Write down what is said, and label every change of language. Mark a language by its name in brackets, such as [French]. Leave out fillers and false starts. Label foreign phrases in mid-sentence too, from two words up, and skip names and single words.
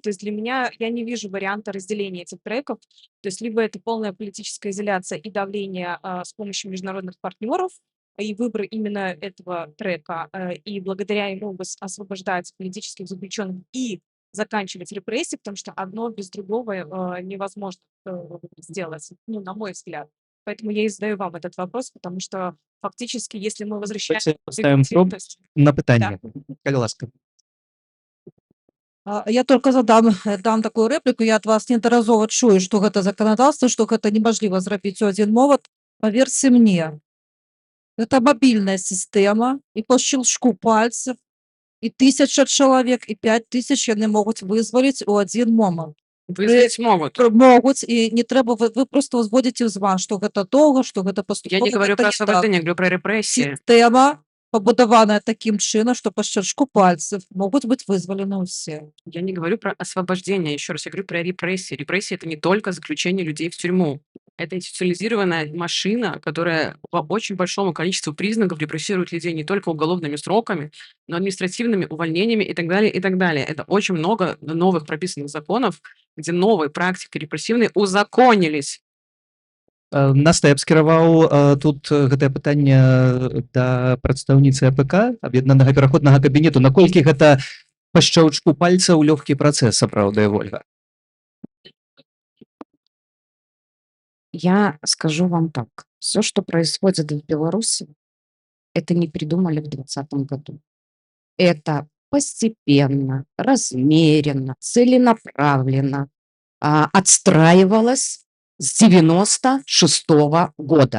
[Russian] То есть для меня, я не вижу варианта разделения этих треков. То есть либо это полная политическая изоляция и давление с помощью международных партнеров, и выбор именно этого трека, и благодаря ему освобождать политических заключенных и заканчивать репрессии, потому что одно без другого невозможно сделать, ну, на мой взгляд. Поэтому я и задаю вам этот вопрос, потому что фактически, если мы возвращаем Давайте поставим легитимность... [Belarusian] на пытанне. Калі ласка. [Russian] Я только дам такую рэпліку. [Belarusian] Я ад вас неаднаразова чую, што гэта заканадаўства, што гэта немажліва зрабіць у адзін момант. Паверце мне, гэта мабільная сістэма, і па [Russian] щелчку пальцев, [Belarusian] і 1000 чалавек, і 5000 яны могуць вызваліць у адзін момант. Вызваліць могут. Могуць, і не трэба, вы просто ўзводзіце ўзван, што гэта доўга, што гэта паступова. [Russian] Я не говорю [Belarusian] Гэта [Russian] про [Belarusian] не так. [Russian] освобождение, я говорю про репрессии. [Belarusian] Сістэма пабудаваная такім чынам, што па [Russian] щелчку пальцев [Belarusian] могуць быць вызвалены ўсе. [Russian] Я не говорю про освобождение, еще раз, я говорю про репрессии. Репрессии – это не только заключение людей в тюрьму. Это институционализированная машина, которая по очень большому количеству признаков репрессирует людей не только уголовными сроками, но административными увольнениями и так далее, и так далее. Это очень много новых прописанных законов, где новые практики репрессивные узаконились. [Belarusian] Наста, я б скіраваў тут гэтае пытанне да прадстаўніцы АПК, аб'яднанага пераходнага кабінету. Наколькі гэта па шчаўчку пальцаў лёгкі працэс, сапраўдная Ольга? [Russian] Я скажу вам так. Все, что происходит в Беларуси, это не придумали в 2020 году. Это постепенно, размеренно, целенаправленно отстраивалось с 96 года.